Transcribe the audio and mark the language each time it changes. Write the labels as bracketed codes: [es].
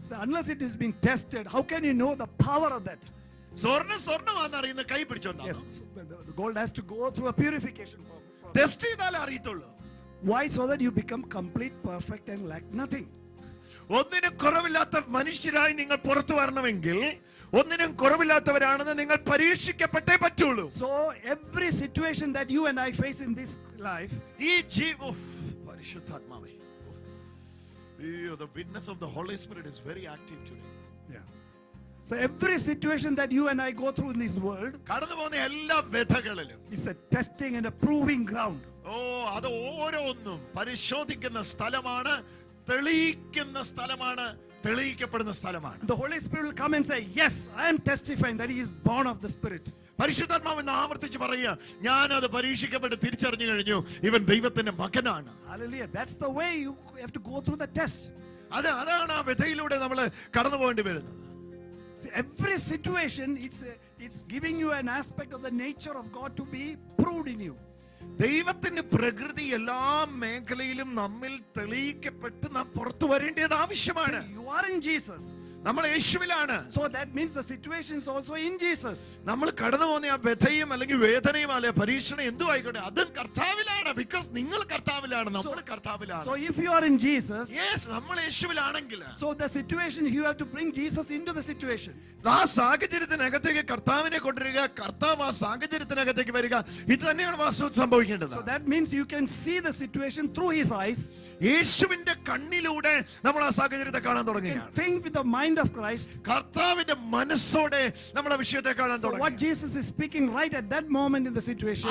[en] So unless it is being tested, how can you know the power of that? [ml] സ്വർണ്ണമാണെന്ന് അറിയുന്ന കൈ പിടിച്ചോണ്ടാ. [en] Yes, the gold has to go through a purification process. [ml] Test ചെയ്താലേ അറിയത്തുള്ളൂ. [en] Why? So that you become complete, perfect, and lack nothing. [ml] ഒന്നിനും കുറവില്ലാത്ത മനുഷ്യരായി നിങ്ങൾ പുറത്തു വരണമെങ്കിൽ, ഒന്നിനും കുറവില്ലാത്തവരാണെന്ന് നിങ്ങൾ പരീക്ഷിക്കപ്പെട്ടേ പറ്റുള്ളൂ. [en] So every situation that you and I face in this life, [ml] ഈ പരിശുദ്ധാത്മാവേ, [en] the witness of the Holy Spirit is very active today. yeah. So every situation that you and I go through in this world [ml] കടന്നു പോകുന്ന എല്ലാ വ്യഥകളിലും [en] is a testing and a proving ground. [ml] അത് ഓരോന്നും പരിശോധിക്കുന്ന സ്ഥലമാണ്, തെളിയിക്കുന്ന സ്ഥലമാണ്, തെളിയിക്കപ്പെടുന്ന സ്ഥലമാണ്. [en] The Holy Spirit will come and say, yes, I am testifying that he is born of the Spirit. [ml] പരിശുദ്ധാത്മാവെന്ന് ആവർത്തിച്ച് പറയുക, ഞാൻ അത് പരീക്ഷിക്കപ്പെട്ട് തിരിച്ചറിഞ്ഞു കഴിഞ്ഞു, ഇവൻ ദൈവത്തിന്റെ മകനാണ്. [en] Hallelujah. That's the way you have to go through the test. [ml] അതാണ് ആ വ്യഥയിലൂടെ നമ്മൾ കടന്നു പോകേണ്ടി വരുന്നത്. [en] See, every situation, it's giving you an aspect of the nature of God to be proved in you. [ml] ദൈവത്തിന്റെ പ്രകൃതി എല്ലാ മേഖലയിലും നമ്മിൽ തെളിയിക്കപ്പെട്ട് നാം പുറത്തു വരേണ്ടത് ആവശ്യമാണ്. [en] You are in Jesus. [ml] നമ്മൾ യേശുവിലാണ്. [en] So that means the situation is also in Jesus. [ml] നമ്മൾ കടന്നു പോകുന്ന ആ വ്യഥയും അല്ലെങ്കിൽ വേദനയും അല്ലെ പരീക്ഷണം എന്തും ആയിക്കോട്ടെ, അതും കർത്താവിലാണ്. ബിക്കോസ് നിങ്ങൾ കർത്താവിലാണ്, നമ്മൾ കർത്താവിലാണ്. [en] So if you are in Jesus, [ml] yes, നമ്മൾ യേശുവിലാണെങ്കിൽ, [en] so the situation, you have to bring Jesus into the situation. [ml] ആ സാഹചര്യത്തിനകത്തേക്ക് കർത്താവിനെ കൊണ്ടുവരിക, കർത്താവ് ആ സാഹചര്യത്തിനകത്തേക്ക് വരിക, ഇത് തന്നെയാണ് വാസ്തവത്തിൽ സംഭവിക്കേണ്ടത്. [en] So that means you can see the situation through his eyes. [ml] യേശുവിന്റെ കണ്ണിലൂടെ നമ്മൾ ആ സാഹചര്യത്തെ കാണാൻ തുടങ്ങുകയാണ്. [en] Think with the mind of Christ. [ml] കർത്താവിന്റെ മനസ്സോടെ നമ്മൾ ആ വിഷയത്തെ കാണാൻ [en] So what [ml] തുടങ്ങി. [en] Jesus is speaking right at that moment in the situation,